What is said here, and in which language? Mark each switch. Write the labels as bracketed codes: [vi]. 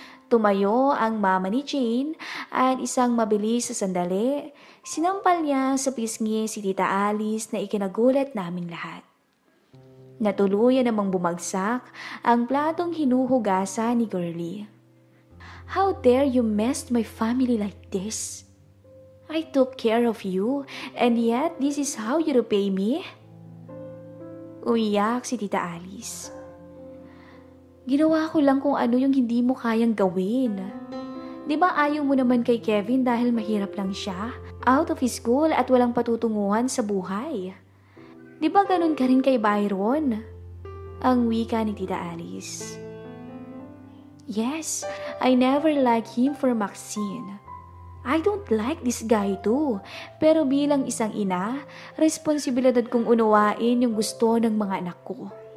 [tl] Tumayo ang mama ni Jane at isang mabilis sa sandali, sinampal niya sa pisngi si Tita Alice na ikinagulat naming lahat. Natuluyan namang bumagsak ang platong hinuhugasan ni Girlie. [en] How dare you mess my family like this? I took care of you and yet this is how you repay me? [tl] Umiyak si Tita Alice. Ginawa ko lang kung ano yung hindi mo kayang gawin. Di ba ayaw mo naman kay Kevin dahil mahirap lang siya? [en] Out of his school [tl] at walang patutunguhan sa buhay. Di ba ganun ka rin kay Byron? Ang wika ni Tita Alice. [en] Yes, I never liked him for Maxine. I don't like this guy too. [tl] Pero bilang isang ina, responsibilidad kong unawain yung gusto ng mga anak ko.